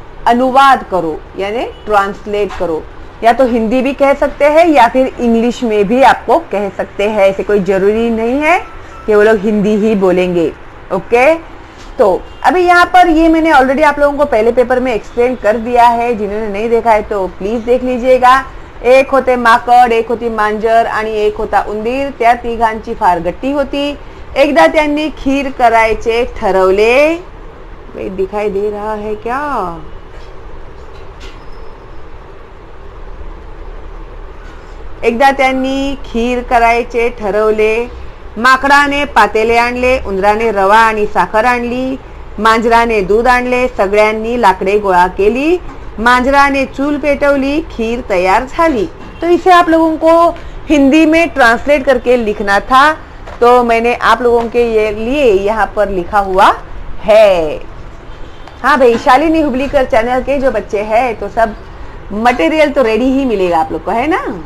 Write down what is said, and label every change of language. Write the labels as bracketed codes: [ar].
[hi] अनुवाद करो यानी ट्रांसलेट करो, या तो हिंदी भी कह सकते हैं या फिर इंग्लिश में भी आपको कह सकते हैं, ऐसे कोई जरूरी नहीं है कि वो लोग हिंदी ही बोलेंगे। ओके, तो अभी यहाँ पर ये मैंने ऑलरेडी आप लोगों को पहले पेपर में एक्सप्लेन कर दिया है, जिन्होंने नहीं देखा है तो प्लीज देख लीजिएगा। [mr] एक होते माकड, एक होती मांजर आणि एक होता उंदीर, त्या तिघांची फार गट्टी होती। एकदा त्यांनी खीर करायचे ठरवले। [hi] भाई दिखाई दे रहा है क्या? [mr] एकदा त्यांनी खीर करायचे ठरवले। माकडाने पातेले आणले, उंदराने रवा आणि साखर आणली, मांजराने दूध आणले, सगळ्यांनी लाकडे गोळा केली, मांजराने चूल पेटवली, खीर तैयार झाली। [hi] तो इसे आप लोगों को हिंदी में ट्रांसलेट करके लिखना था, तो मैंने आप लोगों के लिए यहाँ पर लिखा हुआ है। हाँ भाई, शालिनी हुबलीकर चैनल के जो बच्चे हैं तो सब मटेरियल तो रेडी ही मिलेगा आप लोग को, है ना?